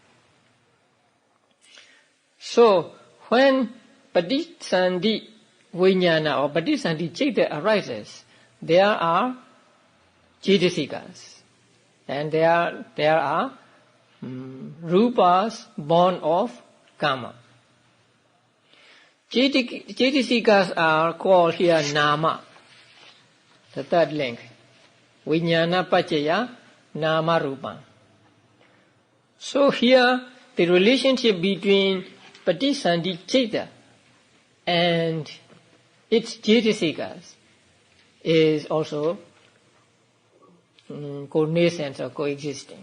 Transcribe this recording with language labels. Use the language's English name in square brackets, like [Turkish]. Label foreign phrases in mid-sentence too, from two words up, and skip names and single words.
[English] So when [Pali] patisandhi vijnana [English] or [Pali] patisandhi citta [English] arises, there are cetasikas, and there are rupas born of karma. Cetasikas are called here nama, the third link. [Pali] Vijnana paccaya nama rupa. [English] So here the relationship between [Pali] patisandhi citta [English] and its cetasikas is also co-nascent or coexisting.